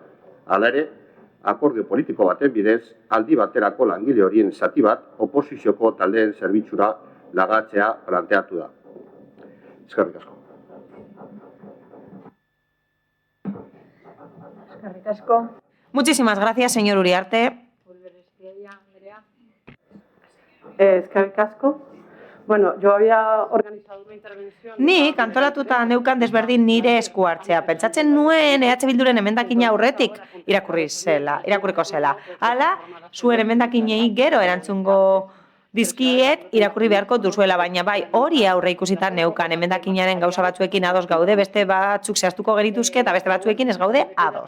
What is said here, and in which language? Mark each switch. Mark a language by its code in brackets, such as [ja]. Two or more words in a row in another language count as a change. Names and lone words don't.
[eu] Hala ere, akordio politiko baten bidez, aldi baterako langile horien zati bat oposizioko taldeen zerbitzura lagatzea planteatu da. Eskerrik asko. Eskerrik asko. [es] Muchísimas gracias, señor Uriarte. [eu] Eskerrik asko. [es] Bueno, yo había organizado una intervención... [eu] Nik antolatuta neukan desberdin nire esku hartzea. Pentsatzen nuen EH Bilduren emendakina aurretik irakurriko zela. Hala, zuen emendakinei gero erantzungo dizkiet irakurri beharko duzuela, baina bai hori aurre ikusita neukan emendakinaren gauza batzuekin ados gaude, beste batzuk zehaztuko gerituzke eta beste batzuekin ez gaude ados.